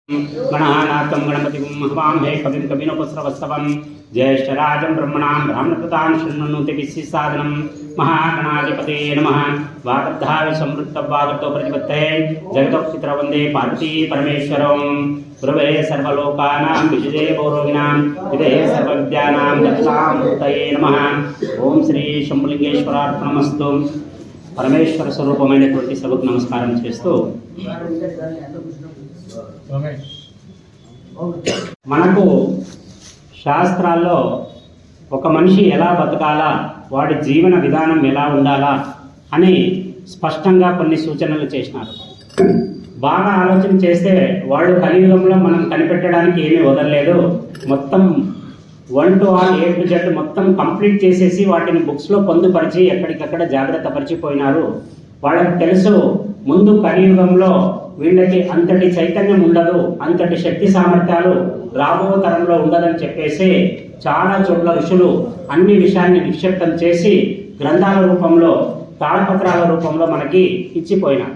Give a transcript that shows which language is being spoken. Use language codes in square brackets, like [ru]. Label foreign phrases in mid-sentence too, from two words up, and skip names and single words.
[sa] गणानाथं गणपतिं हवामहे कविं कविनोपस्रवस्तवं ज्येष्ठराजं ब्रह्मणां ब्राह्मणकृतां शृण्वन्नोतिभिस्सादनं महागणाधिपते नमः। वागर्धाय समृद्धवागर्तो प्रतिपत्तये जगतोपितरौ वन्दे पार्वती परमेश्वरं। गुरवे सर्वलोकानां विजये भौरोगिणां विदये सर्वविद्यानां दक्षामूर्तये नमः। ओम श्री शंभुलिंगेश्वरार्पणमस्तु। [te] పరమేశ్వర స్వరూపమైనటువంటి సభకు నమస్కారం చేస్తూ మనకు శాస్త్రాల్లో ఒక మనిషి ఎలా బతకాలా, వాడి జీవన విధానం ఎలా ఉండాలా అని స్పష్టంగా కొన్ని సూచనలు చేసినారు. బాగా ఆలోచన చేస్తే వాళ్ళు కలియుగంలో మనం కనిపెట్టడానికి ఏమీ వదలలేదు. మొత్తం [en] 1 to all A to Z [te] మొత్తం కంప్లీట్ చేసేసి వాటిని బుక్స్లో పొందుపరిచి ఎక్కడికక్కడ జాగ్రత్త పరిచిపోయినారు. వాళ్ళకి తెలుసు ముందు కలియుగంలో వీళ్ళకి అంతటి చైతన్యం ఉండదు, అంతటి శక్తి సామర్థ్యాలు రాబో తరంలో ఉండదని చెప్పేసి చాలా చోట్ల ఋషులు అన్ని విషయాన్ని నిక్షిప్తం చేసి గ్రంథాల రూపంలో తాళపత్రాల రూపంలో మనకి ఇచ్చిపోయినారు.